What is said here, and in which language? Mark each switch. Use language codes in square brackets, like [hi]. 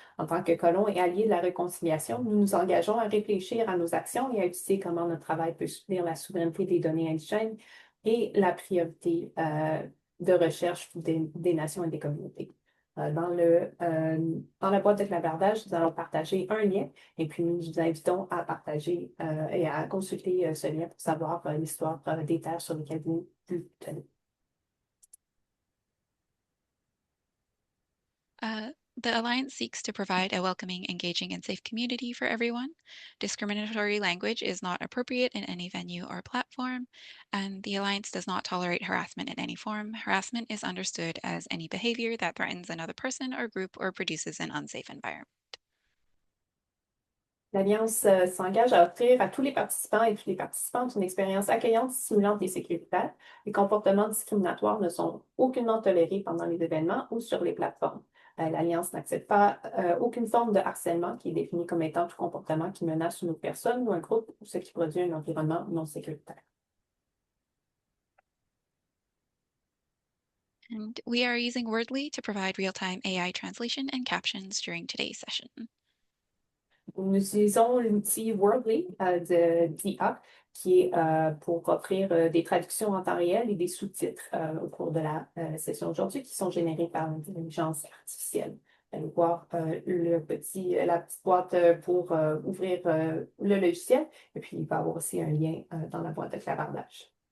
[fr] En tant que colons et alliés de la réconciliation, nous nous engageons à réfléchir à nos actions et à étudier comment notre travail peut soutenir la souveraineté des données indigènes et la priorité de recherche des nations et des communautés. Dans la boîte de clavardage, nous allons partager un lien et puis nous vous invitons à partager et à consulter ce lien pour savoir l'histoire des terres sur lesquelles vous tenez. [en] The Alliance seeks to provide a welcoming, engaging, and safe community for everyone. Discriminatory language is not appropriate in any venue or platform, and the Alliance does not tolerate harassment in any form. Harassment is understood as any behavior that threatens another person or group or produces an unsafe environment. [fr] L'Alliance s'engage à offrir à tous les participants et toutes les participantes une expérience accueillante, stimulante et sécuritaire. Les comportements discriminatoires ne sont aucunement tolérés pendant les événements ou sur les plateformes. L'Alliance n'accepte pas aucune forme de harcèlement qui est définie comme étant tout comportement qui menace une autre personne ou un groupe ou ce qui produit un environnement non sécuritaire. [en] And we are using Wordly to provide real-time AI translation and captions during today's session. [fr] Nous utilisons l'outil Wordly d'IA qui est pour offrir des traductions en temps réel et des sous-titres au cours de la session aujourd'hui qui sont générés par l'intelligence artificielle. Allez voir la petite boîte pour ouvrir le logiciel et puis il va y avoir aussi un lien dans la boîte de clavardage.